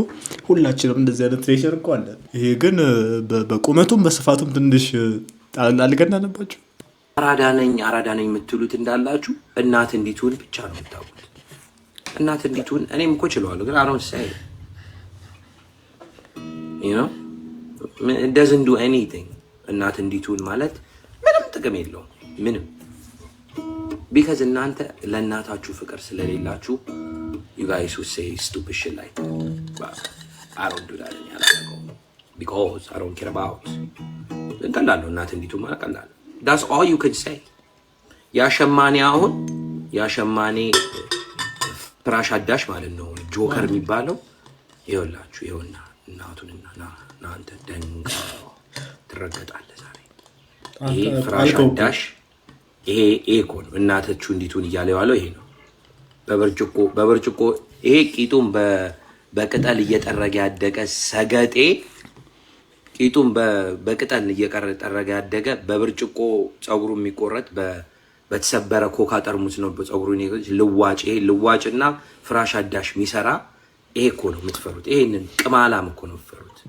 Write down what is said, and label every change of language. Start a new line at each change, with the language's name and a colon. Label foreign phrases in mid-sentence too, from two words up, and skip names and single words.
Amharic: ሁላችንም እንደዚህ አይነት ትሬሸር እኮ አለ። ይሄ ግን በቁመቱም በስፋቱም ትንሽ አልገናነባችሁ። አራዳ ነኝ የምትሉት እንዳላችሁ እናት እንዲትሁን ብቻ ነው የምታውቁት። እናት እንዲትሁን እኔም እኮ ችለዋለሁ ግን አሮን ሳይ
English: it doesn't do anything።
Amharic: እናት እንዲትሁን ማለት ምንም ጥቅም የለውም ምንም። because እናንተ ለእናታችሁ ፍቅር ስለሌላችሁ
English: you guys who say stupid shit like that. But I don't do that because I don't care about
Amharic: ቀላል ነው እናት እንዲትሁን ማለት ቀላል።
English: that's all you can say።
Amharic: ያሸማኔ ፍራሽ አዳሽ ማለት ነው ጆከር የሚባለው ይኸውላችሁ። ይኸውና እናቱንና እናንተ ደንጋ ትረገጣለህ ዛሬ። ይሄ ፍራሽ አዳሽ ይሄ እኮ ነው እናታችሁ እንዲቱን እያለ ያለው ይሄ ነው። በብርጭቆ ይሄ ቂጡም በቅጠል እየጠረገ ያደገ ሰገጤ ቂጡም በቅጠል እየጠረገ ያደገ በብርጭቆ ጸጉሩ የሚቆረጥ በተሰበረ ኮካ ጠርሙስ ነው በጸጉሩን ልዋጭ። ይሄ ልዋጭና ፍራሽ አዳሽ የሚሰራ ይሄ እኮ ነው የምትፈሩት። ይሄንን ቅማላም እኮ ነው የምትፈሩት።